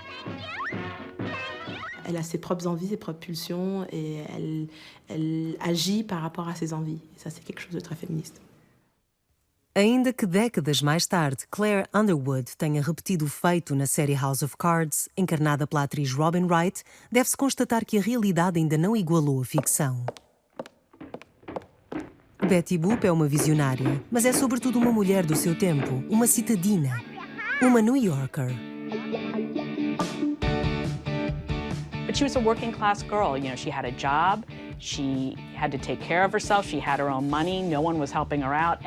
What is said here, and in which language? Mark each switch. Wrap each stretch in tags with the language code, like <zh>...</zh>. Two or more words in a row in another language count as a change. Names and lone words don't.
<fr>Elle a ses propres envies, ses propres pulsions et elle agit par rapport à ses envies. Et ça, c'est quelque chose de très féministe.</fr> <pt>Ainda que décadas mais tarde, Claire Underwood tenha repetido o feito na série House of Cards, encarnada pela atriz Robin Wright, deve-se constatar que a realidade ainda não igualou a ficção. Betty Boop é uma visionária, mas é sobretudo uma mulher do seu tempo, uma citadina, uma New Yorker.</pt> <en>But she was a working class girl. You know, she had a job, she had to take care of herself, she had her own money, no one was helping her out.</en>